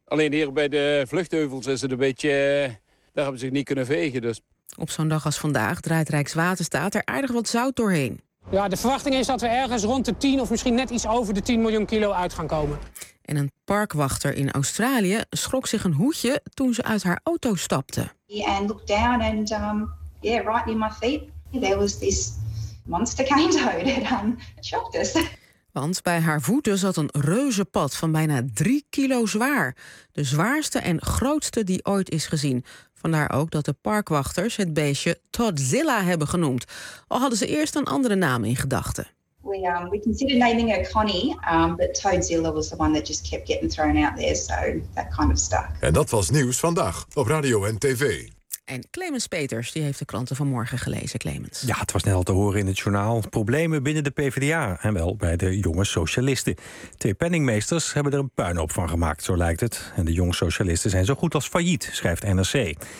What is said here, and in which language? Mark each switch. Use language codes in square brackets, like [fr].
[nl] Alleen hier bij de vluchtheuvels is het een beetje, daar hebben ze zich niet kunnen vegen, dus. Op zo'n dag als vandaag draait Rijkswaterstaat er aardig wat zout doorheen. Ja, de verwachting is dat we ergens rond de 10 of misschien net iets over de 10 miljoen kilo uit gaan komen. En een parkwachter in Australië schrok zich een hoedje toen ze uit haar auto stapte. [en] And looked down and right near my feet there was this monster cane toad that shocked us. [nl] Want bij haar voeten zat een reuzenpad van bijna 3 kilo zwaar. De zwaarste en grootste die ooit is gezien. Vandaar ook dat de parkwachters het beestje Toddzilla hebben genoemd. Al hadden ze eerst een andere naam in gedachten. [en] We considered naming her Connie, but Toddzilla was the one that just kept getting thrown out there. So that kind of stuck. [nl] En dat was Nieuws Vandaag op Radio en TV. En Clemens Peters, die heeft de kranten vanmorgen gelezen, Clemens. Ja, het was net al te horen in het journaal. Problemen binnen de PvdA en wel bij de jonge socialisten. Twee penningmeesters hebben er een puinhoop van gemaakt, zo lijkt het. En de jonge socialisten zijn zo goed als failliet, schrijft NRC.